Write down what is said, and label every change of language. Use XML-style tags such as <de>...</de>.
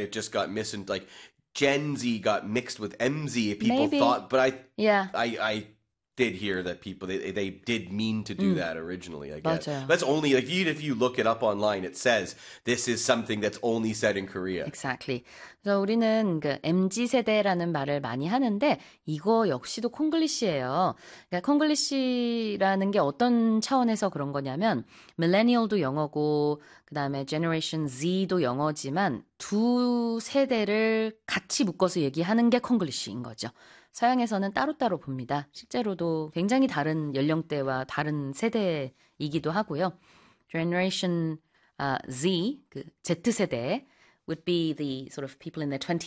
<en>that it just got missing, like Gen Z got mixed with MZ, people Maybe. thought, but Yeah. I did hear that people they did mean to do that originally, I guess. Butter. That's only like if you look it up online, it says this is something that's only said in Korea. Exactly.</en> <ko>그래서 우리는 그 MZ 세대라는 말을 많이 하는데 이거 역시도 콩글리시예요. 그러니까 콩글리시라는 게 어떤 차원에서 그런 거냐면 밀레니얼도 영어고 그다음에 제너레이션 Z도 영어지만 두 세대를 같이 묶어서 얘기하는 게 콩글리시인 거죠. 서양에서는 따로따로 봅니다. 실제로도 굉장히 다른 연령대와 다른 세대이기도 하고요.</ko> <en>Generation Z,</en> <ko>그 Z 세대</ko> <en>would be the sort of people in their 20s.</en>